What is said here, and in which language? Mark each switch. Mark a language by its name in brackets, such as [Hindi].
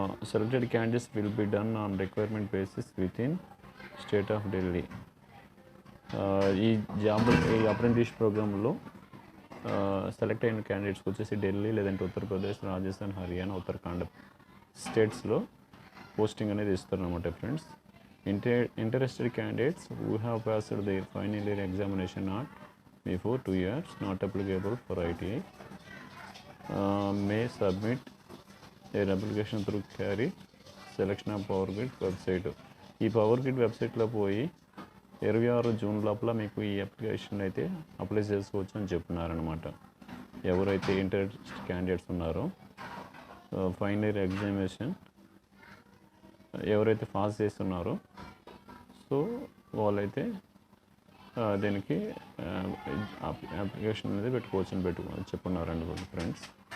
[English] Selected candidates will be done on requirement basis within state of Delhi. [Telugu] ఈ apprentice ప్రోగ్రాంలో select అయిన క్యాండిడేట్స్కి వచ్చేసి ఢిల్లీ, లేదంటే ఉత్తరప్రదేశ్, రాజస్థాన్, హర్యానా, ఉత్తరాఖండ్ స్టేట్స్లో పోస్టింగ్ అనేది ఇస్తారన్నమాట friends. [English] Interested candidates who have passed their final year examination not before 2 years, not applicable for ITI, may submit their application through carry selection of Powergrid website. [Telugu] ఈ Powergrid వెబ్సైట్లో పోయి 26 జూన్ లోపల మీకు ఈ అప్లికేషన్ అయితే apply చేసుకోవచ్చు అని చెప్తున్నారనమాట. ఎవరైతే ఇంట్రెస్ట్ క్యాండిడేట్స్ ఉన్నారో ఫైనల్ ఇయర్ ఎగ్జామినేషన్ ఎవరైతే పాస్ చేస్తున్నారో సో వాళ్ళైతే దీనికి అప్లికేషన్ అనేది పెట్టుకోవచ్చు అని చెప్పున్నారండి ఫ్రెండ్స్.